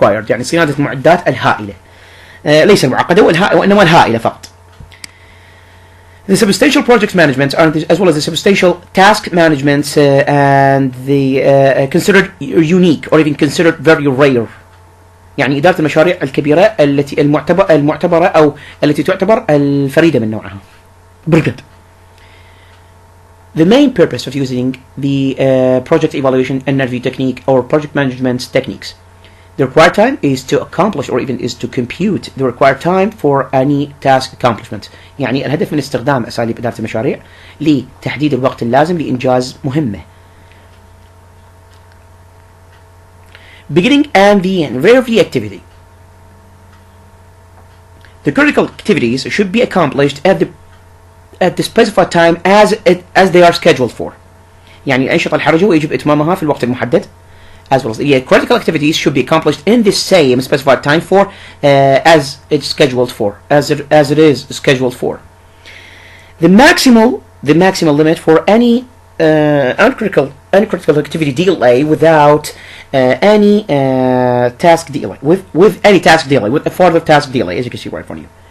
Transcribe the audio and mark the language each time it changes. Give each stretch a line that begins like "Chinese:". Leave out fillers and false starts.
Arabic: يعني صيانة المعدات الهائلة ليس المعقدة وإنما الهائلة فقط.
English: The substantial project management as well as the substantial task management and the considered unique or even considered very rare.
Arabic: يعني إدارة المشاريع الكبيرة التي المعتبرة أو التي تعتبر الفريدة من نوعها.
English: The main purpose of using the project evaluation and review technique or project management techniques. The required time is to accomplish or even is to compute the required time for any task accomplishment.
Arabic: يعني الهدف من استخدام أساليب إدارة المشاريع لتحديد الوقت اللازم لإنجاز مهمة.
English: Beginning and the end. Where the activity. The critical activities should be accomplished at the specified time as they are scheduled for.
Arabic: يعني الأنشطة الحرجة ويجب إتمامها في الوقت المحدد.
English: As well as the critical activities should be accomplished in the same specified time for as it's scheduled for, as it is scheduled for. The maximal limit for any uncritical activity delay without any task delay with any task delay with a further task delay, as you can see right in front of you.